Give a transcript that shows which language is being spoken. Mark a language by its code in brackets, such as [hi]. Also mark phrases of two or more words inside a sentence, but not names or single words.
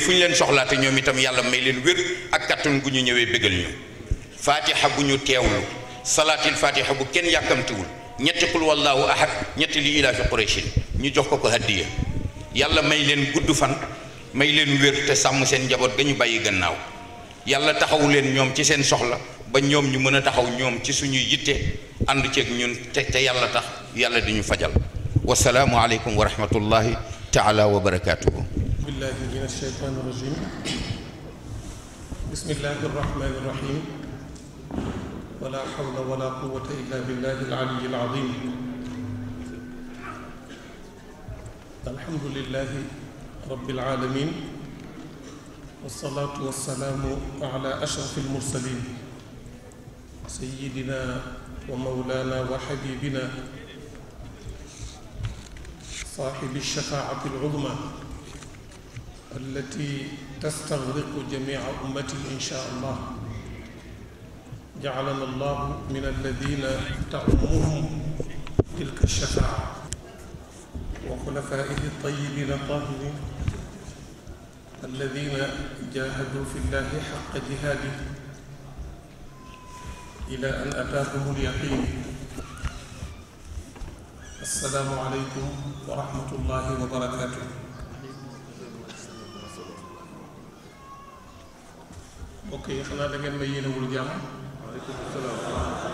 [wo] fu ñu leen soxlaate ñoom itam yàlla may leen wér ak kattan gu ñu ñëwee bégal ñu faatiha gu ñu teewlu [ar] صلاة الفاتحة [wo] bu kenn yàkkamtiwul ñetti [ar] قل والله أحد [wo] ñetti li ilaafi quraysh ñu jox ko hadiya yàlla may leen gudd fan may leen wér te sàmm seen njaboot ga ñu bàyyi gannaaw yàlla taxawu leen ñoom ci seen soxla ba ñoom ñu mën a taxaw ñoom ci suñuy yitte ànd ceeg ñun te yàlla tax yàlla di ñu fajal [ar] والسلام عليكم ورحمة الله تعالى وبركاته بالله من الشيطان الرجيم بسم الله الرحمن الرحيم ولا حول ولا قوة إلا بالله العلي العظيم الحمد لله رب العالمين والصلاة والسلام على أشرف المرسلين سيدنا ومولانا وحبيبنا صاحب الشفاعة العظمى التي تستغرق جميع أمته إن شاء الله جعلنا الله من الذين تعمهم تلك الشفاعة وخلفائه الطيبين الطاهرين الذين جاهدوا في الله حق جهاده إلى أن أتاهم اليقين. السلام عليكم ورحمة الله وبركاته. [wo] mbokk yi xanaa da ngeen ma yéenewul jàmm. [ar] وعليكم السلام.